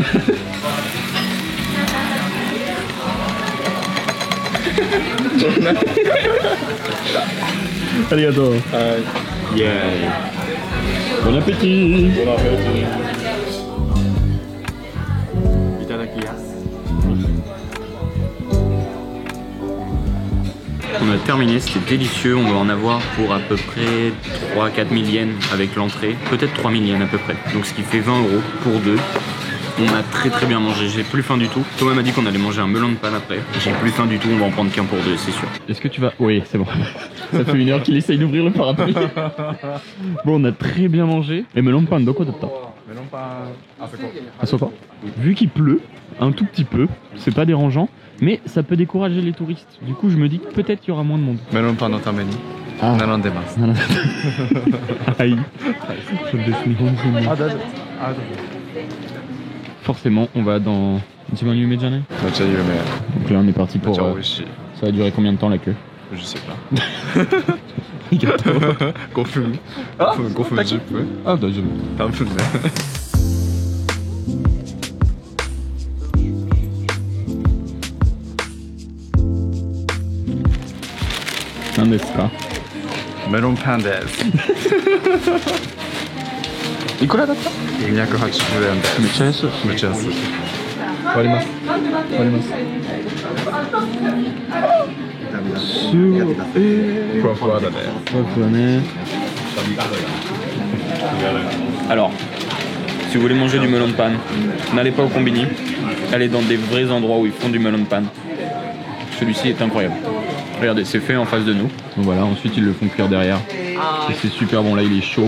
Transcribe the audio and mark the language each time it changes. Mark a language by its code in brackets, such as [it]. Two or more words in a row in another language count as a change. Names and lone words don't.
[ja] ありがとう。はい。イエーイ。ボナペティ。ボナペティ。いただきます。 [fr] On a terminé, c'était délicieux, on va en avoir pour à peu près 3-4 000 yens avec l'entrée, peut-être 3 000 yens à peu près, donc ce qui fait 20 € pour deux. On a très bien mangé, j'ai plus faim du tout. Thomas m'a dit qu'on allait manger un melon de panne après. J'ai plus faim du tout, on va en prendre qu'un pour deux, c'est sûr. Est-ce que tu vas... Oui, c'est bon. Ça fait 1 heure qu'il essaye d'ouvrir le parapluie. Bon, on a très bien mangé. Et melon pan, [ja] どこだった? Melon pan, à Soko. [fr] Vu qu'il pleut, un tout petit peu, c'est pas dérangeant, mais ça peut décourager les touristes. Du coup, je me dis que peut-être il y aura moins de monde. [ja] メロンパンのために並んでます。 [fr] Aïe. Forcément, on va dans... [ja] 一番夢じゃない? めっちゃ有名。 [fr] Donc là, on est parti [ja] めっ [fr] pour... [ja] ちゃ美味しい。 [fr] Ça va durer combien de temps la queue? Je sais pas。 [ja] 5 分。5分10分。あ、大丈夫。多分ね。何ですか？メロンパンです。いくらだった 280円です。めっちゃ安い。めっちゃ安い。割ります。割ります。すごい。ふわふわだね。ふわふわね。 [fr] Alors, si vous voulez manger du melon de panne, n'allez pas au combini, allez dans des vrais endroits où ils font du melon de panne. Celui-ci est incroyable. Regardez, c'est fait en face de nous. Donc voilà, ensuite ils le font cuire derrière. Et c'est super bon, là il est chaud.